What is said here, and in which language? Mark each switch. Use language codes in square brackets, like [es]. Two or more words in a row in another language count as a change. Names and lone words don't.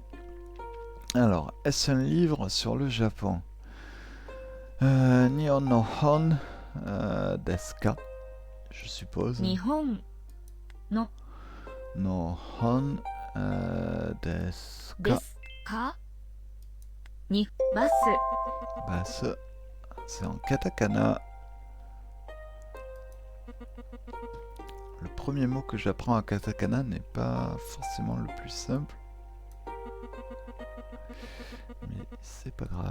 [fr] Alors, est-ce un livre sur le Japon? [ja] 日本の本ですか? [fr] Je suppose. [ja] 日本。の本ですで ka? すかに、バス。 [fr] Bah, c'est en katakana. Le premier mot que j'apprends en katakana n'est pas forcément le plus simple. Mais c'est pas grave.